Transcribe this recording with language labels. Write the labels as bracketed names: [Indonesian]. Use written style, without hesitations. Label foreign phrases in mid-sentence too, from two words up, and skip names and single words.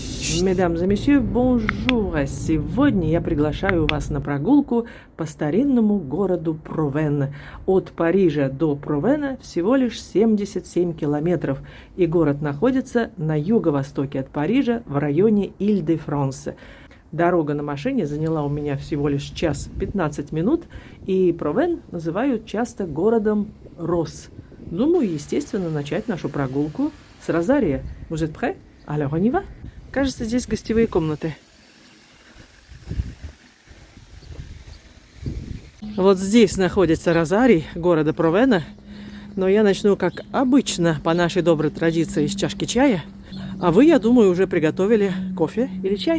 [French] Mesdames et messieurs, bonjour! [Russian] Сегодня я приглашаю вас на прогулку по старинному городу Провен. От Парижа до Провена всего лишь 77 километров, и город находится на юго-востоке от Парижа в районе Иль-де-Франс. Дорога на машине заняла у меня всего лишь час 15 минут, и Провен называют часто городом роз. Думаю, естественно, начать нашу прогулку с розария. [French] Vous êtes prêts? Alors on y va? [Russian] Кажется, здесь гостевые комнаты. Вот здесь находится розарий города Провена. Но я начну, как обычно, по нашей доброй традиции, с чашки чая. А вы, я думаю, уже приготовили кофе или чай.